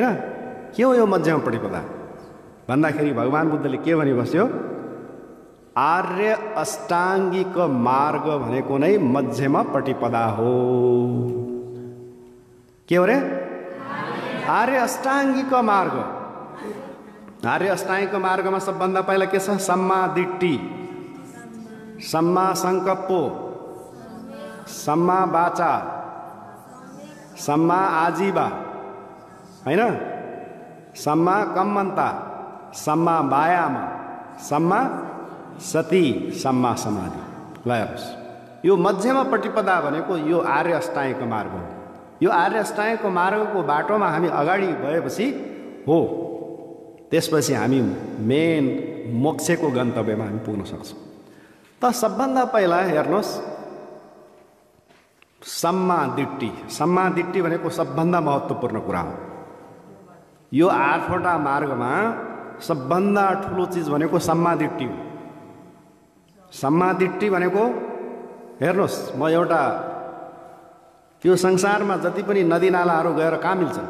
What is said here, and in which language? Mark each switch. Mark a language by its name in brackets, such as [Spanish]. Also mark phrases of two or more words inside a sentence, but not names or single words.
[Nepali] के हो यो मध्यमा प्रतिपदा भन्दाखेरि भगवान बुद्धले के भनी बस्यो, आर्य अष्टाङ्गिक मार्ग भनेको नै मध्यमा प्रतिपदा हो। के हो रे? आर्य अष्टाङ्गिक मार्ग। आर्य अष्टाङ्गिक मार्गमा सबभन्दा पहिला के छ? [Pali] सम्मा दिट्ठी, सम्मा संकल्प, सम्मा वाचा, सम्मा आजीवा [Nepali] हैन, [Pali] सम्मा कम्मन्ता, सम्मा वायाम, सम्मा सती, सम्मा समाधि। [Nepali] ल हेर्नुहोस्, यो मध्यमा प्रतिपदा भनेको यो आर्य अष्टाङ्गिक मार्ग हो। यो आर्य अष्टाङ्गिक मार्गको बाटोमा हामी अगाडि गएपछि हो, त्यसपछि हामी मेन मोक्षको गन्तव्यमा हामी पुग्न सक्छौँ। त सबभन्दा पहिला हेर्नुहोस्, [Pali] सम्मा दिट्ठी। सम्मा दिट्ठी [Nepali] भनेको सबभन्दा महत्त्वपूर्ण कुरा हो। यो 8वटा मार्गमा सबभन्दा ठुलो चिज भनेको [Pali] सम्मा दिट्ठी [Nepali] हो। [Pali] सम्मा दिट्ठी [Nepali] भनेको हेर्नुहोस्, म एउटा यो संसारमा जति पनि नदी नालाहरू गएर कहाँ मिल्छन्?